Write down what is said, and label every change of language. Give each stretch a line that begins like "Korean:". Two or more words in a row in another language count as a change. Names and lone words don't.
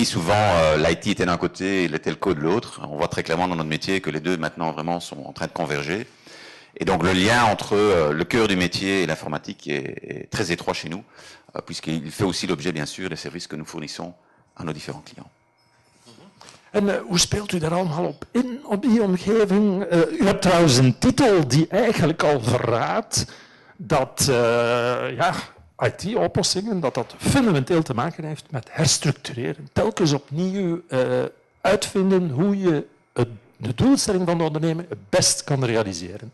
French: Souvent, l'IT était d'un côté et le telco de l'autre. On voit très clairement dans notre métier que les deux maintenant vraiment sont en train de converger. Et donc le lien entre le cœur du métier et l'informatique est très étroit chez nous, puisqu'il fait aussi l'objet bien sûr des services que nous fournissons à nos différents clients.
Dutch: En hoe speelt u daar allemaal op in, op die omgeving? U hebt trouwens een titel die eigenlijk al verraadt dat IT-oplossingen, dat fundamenteel te maken heeft met herstructureren. Telkens opnieuw uitvinden hoe je de doelstelling van de ondernemer het best kan realiseren.